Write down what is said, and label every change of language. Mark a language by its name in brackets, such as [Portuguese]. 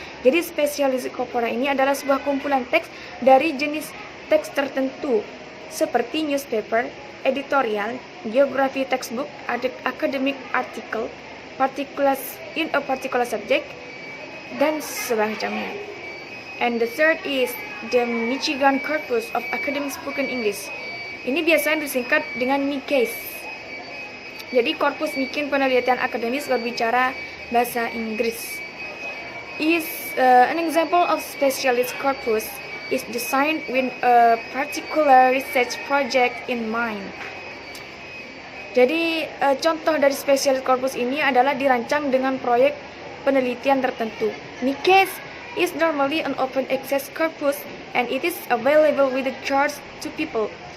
[Indonesian] Jadi specialized corpora ini adalah sebuah kumpulan teks dari jenis teks tertentu seperti [English] newspaper, editorial, geography textbook, academic article, particulars in a particular subject, [Indonesian] dan semacamnya. [English] And the third is the Michigan Corpus of Academic Spoken English. [Indonesian] Ini biasanya disingkat dengan MICASE. Jadi korpus Michigan penelitian akademis berbicara bahasa Inggris. [English] Is an example of specialist corpus is designed with a particular research project in mind. [Indonesian] Jadi contoh dari specialist corpus ini adalah dirancang dengan proyek penelitian tertentu. [English] MICASE is normally an open access corpus and it is available with a charge to people.